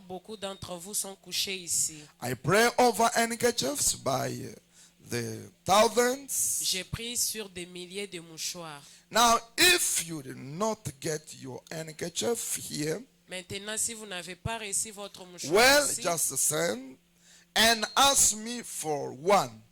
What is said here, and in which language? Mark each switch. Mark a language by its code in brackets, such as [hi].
[fr] Beaucoup d'entre vous sont couchés ici. [en] I pray over handkerchiefs by the thousands. [fr] J'ai pris sur des milliers de mouchoirs. [en] Now, if you did not get your handkerchief here, [fr] Maintenant, si vous n'avez pas reçu votre mouchoir [en] well, [fr] ici, [en] just send and ask me for one.